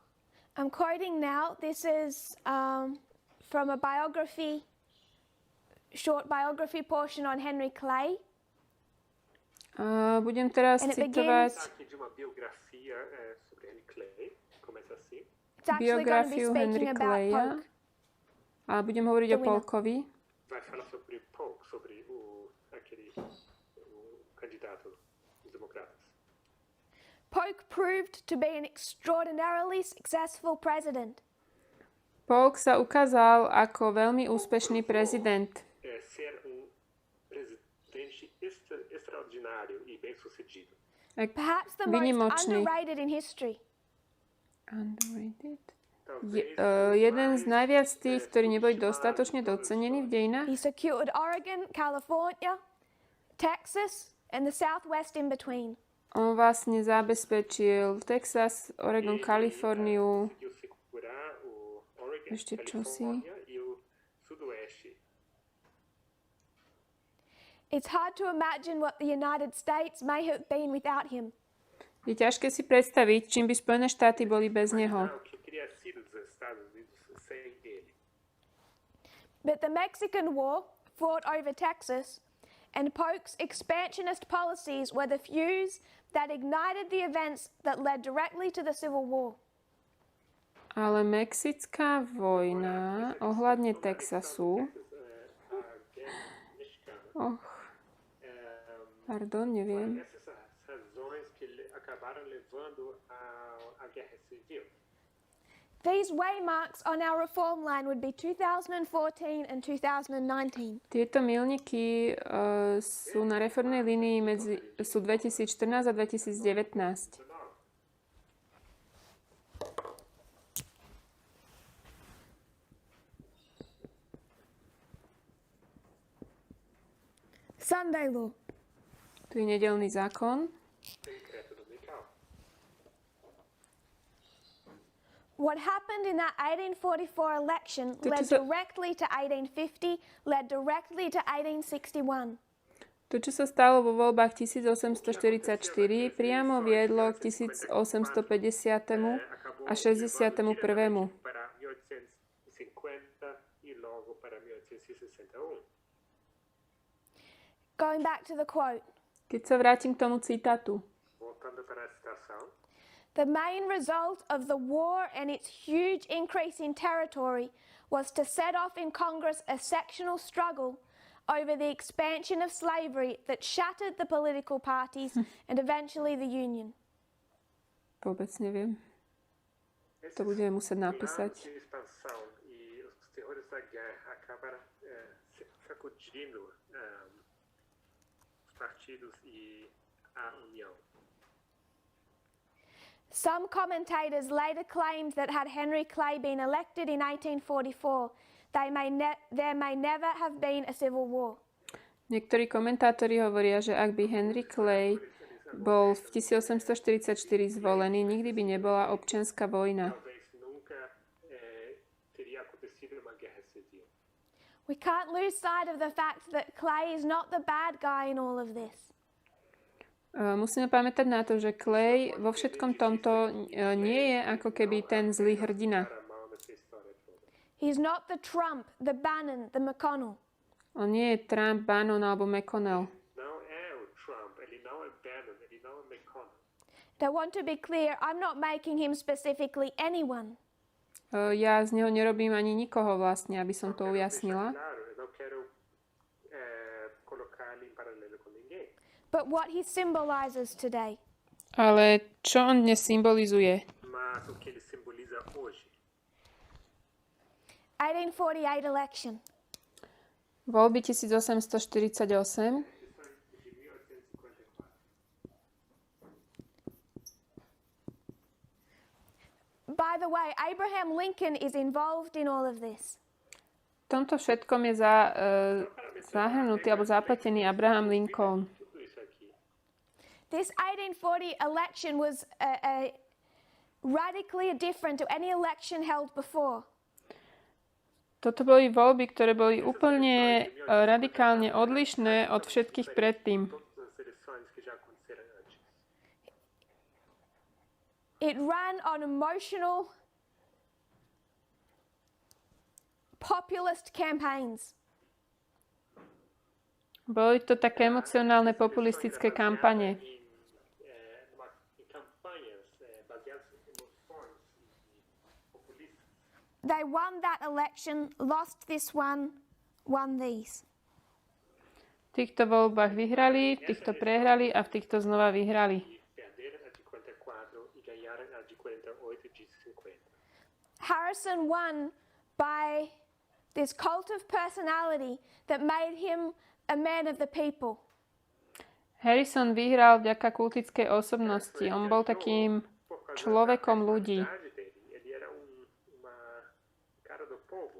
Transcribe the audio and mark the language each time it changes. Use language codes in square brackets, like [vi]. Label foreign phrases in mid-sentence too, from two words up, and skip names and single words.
[en] I'm quoting now. This is from a biography, short biography portion on Henry Clay. [sk] Budem teraz [en] And it [sk] citovať [pt] Aqui de uma biografia sobre Henry Clay, começa assim. [en] It's actually going to be [sk] biografiu [en] speaking Henry about [sk] Claya. Polk. A budem hovoriť o [en] The winner. [sk] Polkovi. [pt] Vai falar sobre Polk, sobre o candidato dos democratas. [en] Polk proved to be an extraordinarily successful president. [sk] Polk sa ukázal ako veľmi úspešný prezident. [pt] Ser presidente extraordinário e bem-sucedido. [en] Perhaps the most [sk] Vynimočný. [en] underrated in history. Underrated? [pt] Talvez [sk] Jeden z najviac tých, ktorí neboli dostatočne docenení v dejinách. [en] He secured Oregon, California, Texas, and the Southwest in between. [sk] On vlastne zabezpečil Texas, Oregon, Kaliforniu, [pt] conseguiu segurar o Oregon, [sk] Ešte čosi. [pt] Califórnia e o Sudoeste. [en] It's hard to imagine what the United States may have been without him. [sk] Je ťažké si predstaviť, čím by Spojené štáty boli bez neho. [pt] O que teria sido dos Estados Unidos sem ele? [en] But the Mexican War, fought over Texas, and Polk's expansionist policies were the fuse that ignited the events that led directly to the Civil War. [sk] Ale Mexická vojna ohľadne Texasu, pardon, neviem. [pt] Essas razões que acabaram levando à guerra civil. [en] These waymarks on our reform line would be 2014 and 2019. [sk] Tieto milníky sú na reformnej línii sú 2014 a 2019. [en] Sunday law. [sk] Tu je nedeľný zákon. [pt] Decreto dominical. [en] What happened in that 1844 election [sk] To [en] led just a- directly to 1850, led directly to 1861. [sk] To, čo sa stalo vo voľbách 1844, priamo viedlo k 1850. a 61. [pt] Para 1850 e logo para 1861. [en] Going back to the quote, [sk] Keď sa vrátim k tomu citátu. [pt] Voltando para a citação, [en] the main result of the war and its huge increase in territory was to set off in Congress a sectional struggle over the expansion of slavery that shattered the political parties and eventually the Union. [sk] Vôbec neviem. To budeme musieť napísať. [pt] de expansão e os terrores da guerra acabaram sacudindo os partidos e a União. [en] Some commentators later claimed that had Henry Clay been elected in 1844, there may never have been a civil war. [sk] Niektorí komentátori hovoria, že ak by Henry Clay bol v 1844 zvolený, nikdy by nebola občianska vojna. [pt] Talvez nunca teria acontecido uma guerra civil. [en] We can't lose sight of the fact that Clay is not the bad guy in all of this. [sk] Musíme pamätať na to, že Clay vo všetkom tomto nie je ako keby ten zlý hrdina. [pt] Para mal nessa história toda. [en] He's not the Trump, the Bannon, the McConnell. [sk] On nie je Trump, Bannon alebo McConnell. [pt] Não é o Trump, ele não é Bannon, ele não é McConnell. [en] And I want to be clear, I'm not making him specifically anyone. [sk] Ja z neho nerobím ani nikoho vlastne, aby som to ujasnila. [pt] Claro, eu não quero colocar ele em paralelo com ninguém. [en] But what he symbolizes today. [sk] Ale čo on dnes symbolizuje? [pt] Mas o que ele simboliza hoje? [en] 1848 election. [sk] Voľby 1848. [en] by the way, Abraham Lincoln is involved in all of this. [sk] V tomto všetkom je zahrnutý alebo zapletený Abraham Lincoln. [pt] Tudo isso aqui. [en] This 1840 election was radically different to any election held before. [sk] Toto boli voľby, ktoré boli úplne radikálne odlišné od všetkých predtým. [pt] Todas as eleições que já aconteceram antes. [en] It ran on emotional, populist campaigns. [sk] Boli to také emocionálne populistické kampane. [pt] Em campanhas baseadas em emoções e populistas. [en] They won that election, lost this one, won these. [sk] V týchto voľbách vyhrali, v týchto prehrali a v týchto znova vyhrali. [pt] Perderam a de 44 e ganharam a de 48 e de 50. [en] Harrison won by this cult of personality that made him a man of the people. [sk] Harrison vyhral vďaka kultickej osobnosti. On bol takým človekom ľudí. [pt] Ele era uma cara do povo.